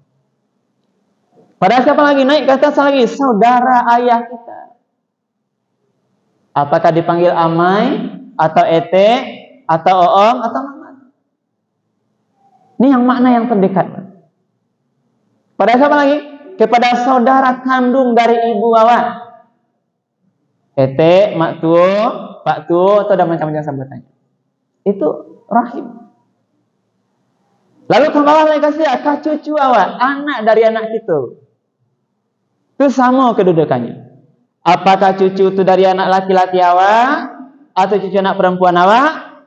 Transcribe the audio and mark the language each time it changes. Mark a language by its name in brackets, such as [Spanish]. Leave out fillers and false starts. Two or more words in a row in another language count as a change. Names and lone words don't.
[Indonesian] Pada siapa lagi naik ke atas lagi? Saudara ayah kita. Apakah dipanggil amai atau ete atau oom atau mama? Ini yang makna yang terdekat. Pada siapa lagi? Kepada saudara kandung dari ibu awak. [Minangkabau] Ete, mak tuo, pak tuo, [Indonesian] atau ada macam-macam sebutannya. Itu rahim. Lalu ke bawah lagi kasih akak cucu awak, anak dari anak itu. Itu sama kedudukannya. Apakah cucu itu dari anak laki-laki awak atau cucu anak perempuan awak?